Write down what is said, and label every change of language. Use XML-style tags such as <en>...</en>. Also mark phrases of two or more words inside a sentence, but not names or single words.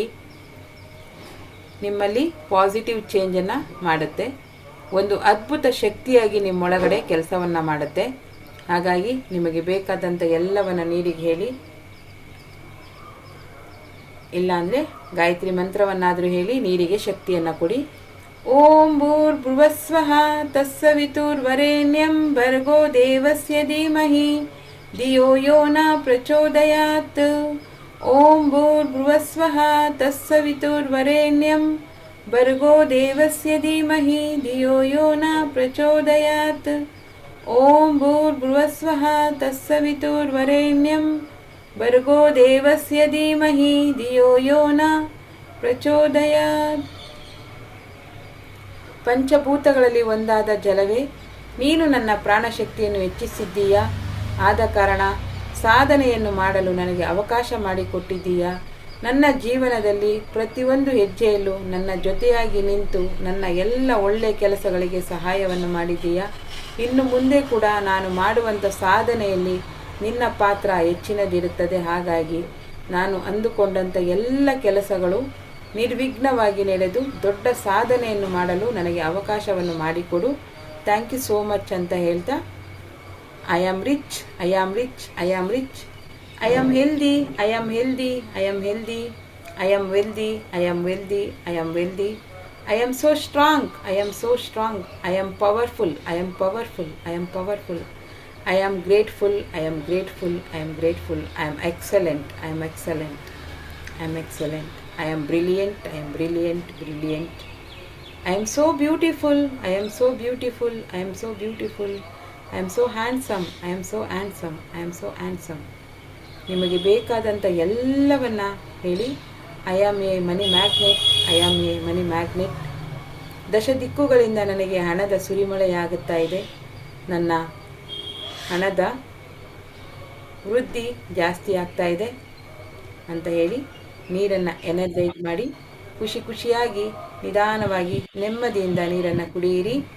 <kn>ನಿಮ್ಮಲ್ಲಿ</kn> <en>positive changeನ್ನು</en> <kn>ಮಾಡುತ್ತೆ. ಒಂದು ಅದ್ಭುತ ಶಕ್ತಿಯಾಗಿ ನಿಮ್ಮೊಳಗಡೆ ಕೆಲಸವನ್ನು ಮಾಡುತ್ತೆ. ಹಾಗಾಗಿ ನಿಮಗೆ ಬೇಕಾದಂಥ ಎಲ್ಲವನ್ನು ನೀರಿಗೆ ಹೇಳಿ. ಇಲ್ಲಾಂದರೆ ಗಾಯತ್ರಿ ಮಂತ್ರವನ್ನಾದರೂ ಹೇಳಿ ನೀರಿಗೆ ಶಕ್ತಿಯನ್ನು ಕೊಡಿ.</kn> <sa>ಓಂ ಭೂರ್ಭುವಸ್ವಃ ತತ್ಸವಿತುರ್ವರೆಣ್ಯಂ ಭರ್ಗೋ ದೇವಸ್ಯ ಧೀಮಹಿ ಧಿಯೋ ಯೋ ನ ಪ್ರಚೋದಯಾತ್. ಓಂ ಭೂರ್ಭುವಸ್ವಃ ತತ್ಸವಿತುರ್ವರೆಣ್ಯಂ ಭರ್ಗೋ ದೇವಸ್ಯ ಧೀಮಹಿ ಧಿಯೋ ಯೋ ನ ಪ್ರಚೋದಯಾತ್. ಓಂ ಭೂರ್ಭುವಸ್ವಃ ತತ್ಸವಿತುರ್ವರೆಣ್ಯಂ ಭರ್ಗೋ ದೇವಸ್ಯ ಧೀಮಹಿ ಧಿಯೋ ಯೋ ನ ಪ್ರಚೋದಯಾತ್.</sa> <kn>ಪಂಚಭೂತಗಳಲ್ಲಿ ಒಂದಾದ ಜಲವೇ, ನೀನು ನನ್ನ ಪ್ರಾಣಶಕ್ತಿಯನ್ನು ಹೆಚ್ಚಿಸಿದ್ದೀಯಾ. ಆದ ಕಾರಣ ಸಾಧನೆಯನ್ನು ಮಾಡಲು ನನಗೆ ಅವಕಾಶ ಮಾಡಿಕೊಟ್ಟಿದ್ದೀಯಾ. ನನ್ನ ಜೀವನದಲ್ಲಿ ಪ್ರತಿಯೊಂದು ಹೆಜ್ಜೆಯಲ್ಲೂ ನನ್ನ ಜೊತೆಯಾಗಿ ನಿಂತು ನನ್ನ ಎಲ್ಲ ಒಳ್ಳೆಯ ಕೆಲಸಗಳಿಗೆ ಸಹಾಯವನ್ನು ಮಾಡಿದ್ದೀಯಾ. ಇನ್ನು ಮುಂದೆ ಕೂಡ ನಾನು ಮಾಡುವಂಥ ಸಾಧನೆಯಲ್ಲಿ ನಿನ್ನ ಪಾತ್ರ ಹೆಚ್ಚಿನದಿರುತ್ತದೆ. ಹಾಗಾಗಿ ನಾನು ಅಂದುಕೊಂಡಂಥ ಎಲ್ಲ ಕೆಲಸಗಳು ನಿರ್ವಿಘ್ನವಾಗಿ ನಡೆದು ದೊಡ್ಡ ಸಾಧನೆಯನ್ನು ಮಾಡಲು ನನಗೆ ಅವಕಾಶವನ್ನು ಮಾಡಿಕೊಡು.</kn> <en>thank you so much</en> <kn>ಅಂತ ಹೇಳ್ತಾ,</kn> <en>I am rich, I am rich, I am rich, I am healthy, I am healthy, I am healthy, I am wealthy, I am wealthy, I am wealthy, I am so strong, I am so strong, I am powerful, I am powerful, I am powerful, I am grateful, I am grateful, I am grateful, I am excellent, I am excellent, I am excellent, I am brilliant, I am brilliant, brilliant. I am so beautiful, I am so beautiful, I am so beautiful. I am so handsome, I am so handsome, I am so handsome.</en> <kn>ನಿಮಗೆ ಬೇಕಾದಂಥ ಎಲ್ಲವನ್ನ ಹೇಳಿ.</kn> <en>I am a money magnet, I am a money magnet.</en> <kn>ದಶ ದಿಕ್ಕುಗಳಿಂದ ನನಗೆ ಹಣದ ಸುರಿಮಳೆಯಾಗುತ್ತಾ ಇದೆ. ನನ್ನ ಹಣದ ವೃದ್ಧಿ ಜಾಸ್ತಿ ಆಗ್ತಾ ಇದೆ ಅಂತ ಹೇಳಿ ನೀರನ್ನು ಎನರ್ಜೈಸ್ ಮಾಡಿ ಖುಷಿ ಖುಷಿಯಾಗಿ ನಿಧಾನವಾಗಿ ನೆಮ್ಮದಿಯಿಂದ ನೀರನ್ನು ಕುಡಿಯಿರಿ.</kn>